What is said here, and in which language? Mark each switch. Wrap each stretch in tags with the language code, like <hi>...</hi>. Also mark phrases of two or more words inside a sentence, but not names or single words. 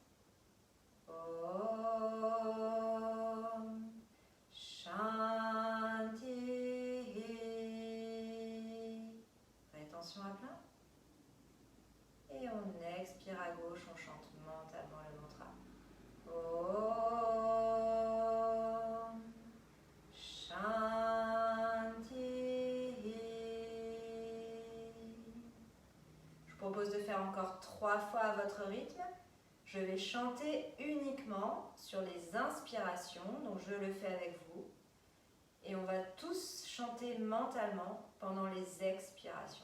<sa>ॐ शान्ति.</sa> <fr>Rétention à plein. Et on expire à gauche, on chante mentalement le mantra.</fr> <sa>ॐ शान्ति.</sa> <fr>Je vous propose de faire encore 3 fois à votre rythme. Je vais chanter uniquement sur les inspirations, donc je le fais avec vous. Et on va tous chanter mentalement pendant les expirations.</fr>